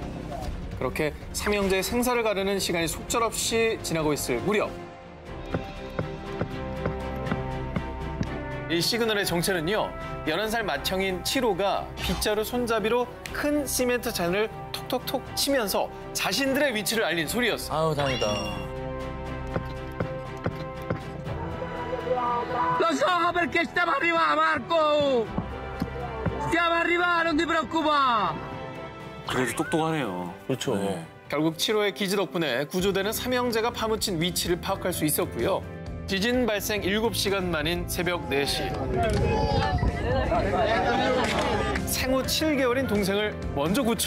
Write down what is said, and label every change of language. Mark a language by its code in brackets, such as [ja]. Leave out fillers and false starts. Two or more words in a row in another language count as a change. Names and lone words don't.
[ko] 그렇게 삼형제의 생사를 가르는 시간이 속절없이 지나고 있을 무렵 이 시그널의 정체는요. 11살 맏형인 치로가 빗자루 손잡이로 큰 시멘트 잔을 톡톡톡 치면서 자신들의 위치를 알린 소리였어요. 아우, 다행이다. [it] Lo so perché stiamo arrivando, Marco! Stiamo arrivando, non ti preoccupare! [ko] 그래도 똑똑하네요. 그렇죠. 네. 결국 치로의 기지 덕분에 구조대는 삼형제가 파묻힌 위치를 파악할 수 있었고요. 지진 발생 7시간 만인 새벽 4시. 생후 7개월인 동생을 먼저 구출.